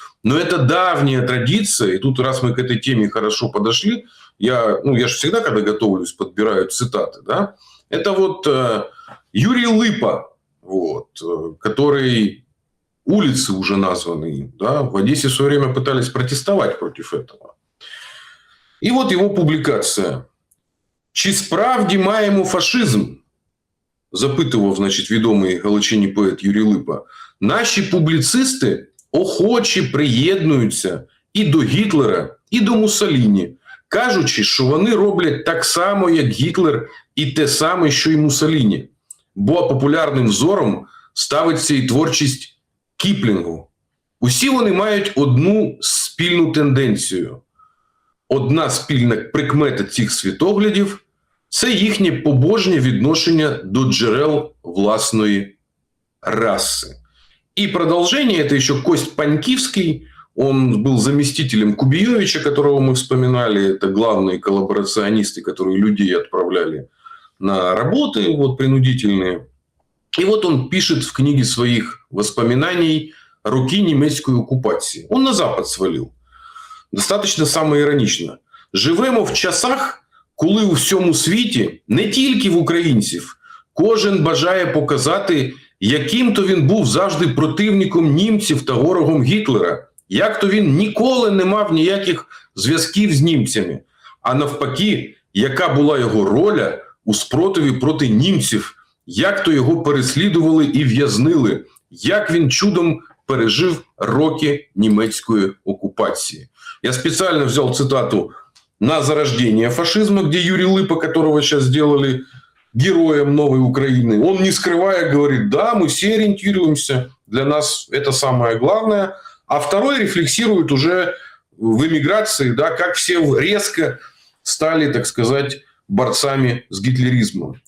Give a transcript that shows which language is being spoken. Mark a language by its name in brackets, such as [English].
[Russian] Но это давняя традиция, и тут, раз мы к этой теме хорошо подошли, я же всегда, когда готовлюсь, подбираю цитаты, да? Это вот Юрий Липа, вот, который улицы уже названы, да, в Одессе в свое время пытались протестовать против этого. И вот его публикация. [Ukrainian] «Чи справді маємо фашизм?» запитував, значить, відомий галичині поет Юрій Липа. Наші публіцисти охоче приєднуються і до Гітлера, і до Муссоліні, кажучи, що вони роблять так само, як Гітлер, і те саме, що й Муссоліні. Бо популярним взором ставиться і творчість Кіплінгу. Усі вони мають одну спільну тенденцію. Одна спільна прикмета цих світоглядів – це їхнє побожнє відношення до джерел власної раси. [Russian] И продолжение – это еще Кость Панькивский. Он был заместителем Кубиевича, которого мы вспоминали. Это главные коллаборационисты, которые людей отправляли на работы вот, принудительные. И вот он пишет в книге своих воспоминаний «Руки немецкой оккупации». Он на Запад свалил. Достаточно [Ukrainian] самоіронічно. Живемо в часах, коли у всьому світі, не тільки в українців, кожен бажає показати, яким то він був завжди противником німців та ворогом Гітлера, як то він ніколи не мав ніяких зв'язків з німцями, а навпаки, яка була його роля у спротиві проти німців, як то його переслідували і в'язнили, як він чудом пережив роки німецької оккупации. [Russian] Я специально взял цитату «На зарождение фашизма», где Юрий Липа, которого сейчас сделали героем новой Украины, он, не скрывая, говорит: да, мы все ориентируемся, для нас это самое главное. А второй рефлексирует уже в эмиграции, да, как все резко стали, так сказать, борцами с гитлеризмом.